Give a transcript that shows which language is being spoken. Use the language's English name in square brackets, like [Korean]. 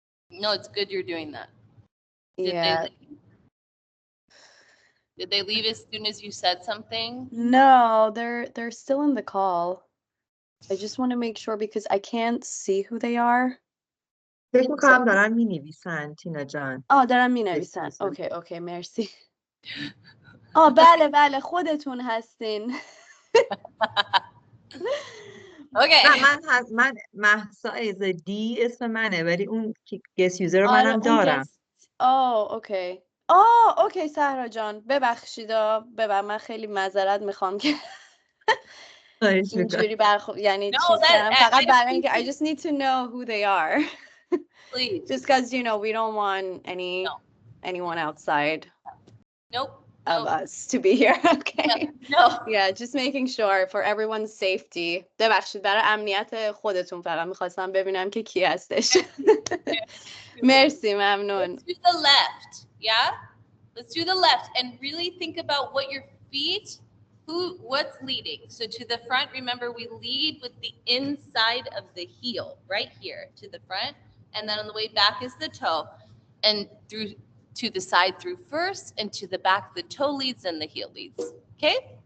[English] No, it's good you're doing that. Yeah. Did they leave as soon as you said something? No, they're still in the call. I just want to make sure because I can't see who they are. [Persian] فکر می‌کنم دارن می‌نویسن تینا جان. دارن می‌نویسن. اوکی مرسی. بله خودتون هستین. [English] Okay. [Persian] نه من مهسا از دی اسم منه ولی اون گس یوزر رو منم دارم. اوکی. اوکی سهرا جان ببخشید من خیلی معذرت میخوام که اینجوری یعنی چیز کردم فقط برای اینکه [English] I just need to know who they are. Please. Just because we don't want anyone outside of us to be here. Okay. No. Yeah, just making sure for everyone's safety. [Persian] ببخشید برای امنیت خودتون فقط میخواستم ببینم که کی هستش. مرسی ممنون. [English] Let's do the left. Yeah? Let's do the left and really think about what your feet, what's leading. So to the front, remember we lead with the inside of the heel, right here to the front. And then on the way back is the toe. And through to the side through first and to the back, the toe leads and the heel leads. Okay?